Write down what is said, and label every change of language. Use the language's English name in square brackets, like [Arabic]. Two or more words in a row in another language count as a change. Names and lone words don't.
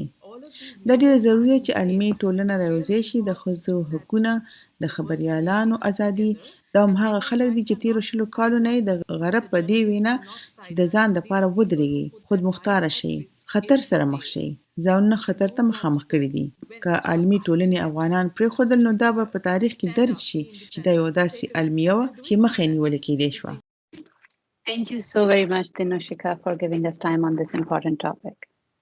[Pashto] دا ډیره ضروري ده چې عالمي ټولنه راوځي شي د ښځو حقوقونه، د خبريالانو ازادي، دا هم هغه خلک دي چې تیرو شلو کالو نه د غرب په دې وینا چې د ځان لپاره ودرېږي، خود مختار شي، خطر سره مخ شي. ځانونه خطر ته مخامخ کړي دي. که عالمي ټولنې افغانان پرېښودل نو دا به په تاریخ کې درج شي چې دا یو داسې المیه وه چې مخه یې نیول کېدی شوه. [English] Thank you so very much, Dinushika, for giving us time on this important topic.